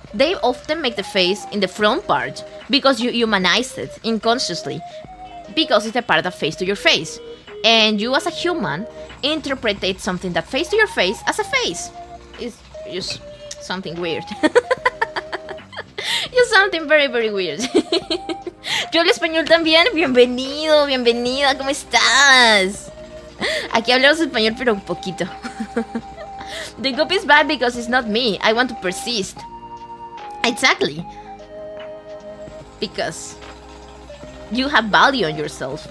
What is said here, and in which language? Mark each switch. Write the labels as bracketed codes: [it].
[en] They often make the face in the front part because you humanize it unconsciously, because it's a part of face to your face. And you as a human interpret something that face to your face as a face. It's just something weird. It's something very, very weird. [es] Yo hablo español también. Bienvenido, bienvenida. ¿Cómo estás? Aquí hablamos español, pero un poquito. [en] The copy is bad because it's not me. I want to persist. Exactly. Because you have value on yourself.